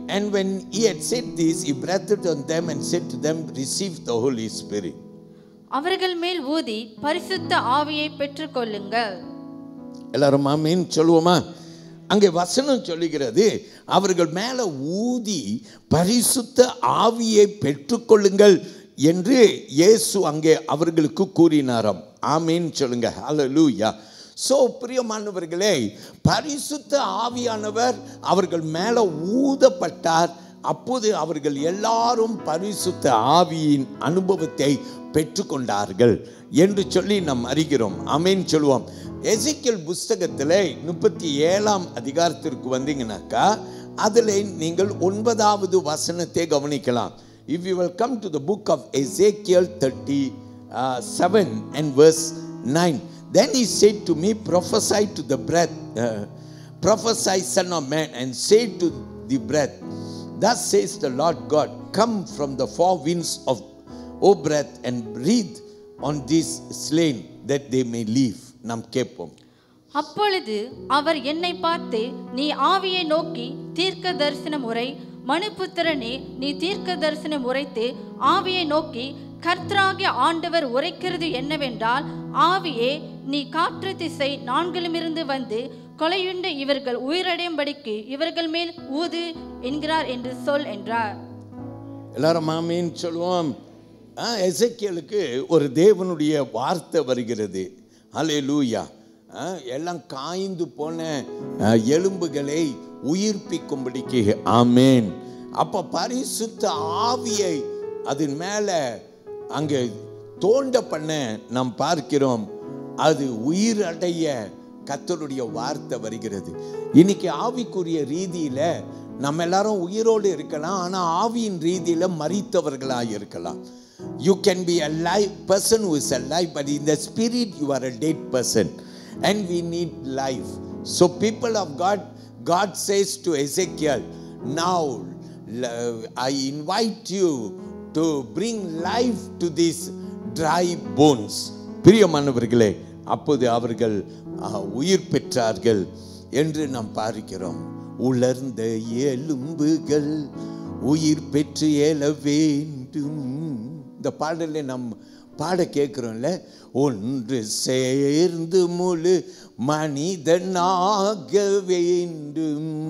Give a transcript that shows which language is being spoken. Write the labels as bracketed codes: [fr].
[en] And when he had said this, he breathed on them and said to them, receive the Holy Spirit. [ta] அவர்கள் மேல் ஊதி பரிசுத்த ஆவியை பெற்றுக்கொள்ளுங்கள். எல்லாரும் ஆமென் சொல்லுவோமா? அங்கே வசனம் சொல்லுகிறது, அவர்கள் மேல ஊதி பரிசுத்த ஆவியை பெற்றுக்கொள்ளுங்கள் என்று இயேசு அங்கே அவர்களுக்கு கூறினாராம். ஆமென் சொல்லுங்க. ஹல்லேலூயா. சோ பிரியமானவர்களே, பரிசுத்த ஆவியானவர் அவர்கள் மேல ஊதப்பட்டார். அப்போது அவர்கள் எல்லாரும் பரிசுத்த ஆவியின் அனுபவத்தை பெற்றுக்கொண்டார்கள் என்று சொல்லி நாம் அறிகிறோம். ஆமென் சொல்லுவோம். எசேக்கியேல் புஸ்தகத்தில் 37ஆம் அதிகாரத்திற்கு வந்தீங்கன்னாக்கா அதில் நீங்கள் 9வது வசனத்தை கவனிக்கலாம். [en] If you will come to the book of Ezekiel 37 and verse 9, then he said to me, prophesy to the breath, prophesy, son of man, and say to the breath, thus says the Lord God, come from the four winds of, O breath, and breathe on these slain that they may live. [ta] நாம் கேட்போம். அப்பொழுது அவர் என்னை பார்த்து, நீ ஆவியை நோக்கி தீர்க்க தரிசனம் உரை, மனுபுத்திரனே நீ தீர்க்க தரிசனம் உரைத்து ஆவியை நோக்கி கர்த்தராகிய ஆண்டவர் உரைக்கிறது என்னவென்றால், ஆவியே நீ காற்று திசை நான்கிலுமிருந்து வந்து கொலையுண்ட இவர்கள் உயிரடையும்படிக்கு இவர்கள் மேல் ஊது என்கிறார் என்று சொல் என்றார். எல்லாரும் ஆமென் சொல்லுவோம். எசேக்கியேலுக்கு ஒரு தேவனுடைய வார்த்தை வருகிறது. ஹல்லேலூயா. எல்லாம் காய்ந்து போன எலும்புகளை உயிர்ப்பிக்கும்படிக்கு. ஆமென். அப்ப பரிசுத்த ஆவியை அதன் மேல அங்கே தோண்ட பண்ண நாம் பார்க்கிறோம். அது உயிரடைய கர்த்தருடைய வார்த்தை வருகிறது. இன்னைக்கு ஆவிக்குரிய ரீதியில நம்ம எல்லாரும் உயிரோடு இருக்கலாம், ஆனா ஆவியின் ரீதியில மரித்தவர்களாக இருக்கலாம். [en] You can be a live person who is alive, but in the spirit you are a dead person, and we need life. So people of God, God says to Ezekiel, now I invite you to bring life to these dry bones. [ta] பிரியமானவர்களே, அப்போது அவர்கள் உயிர் பெற்றார்கள் என்று நாம் பார்க்கிறோம். உலர்ந்த எலும்புகள் உயிர் பெற்று எழ வேண்டும். இந்த பாடலை நாம் பாட கேட்கிறோம்ல, ஒன்று சேர்ந்து முழு மனிதனாக வேண்டும்.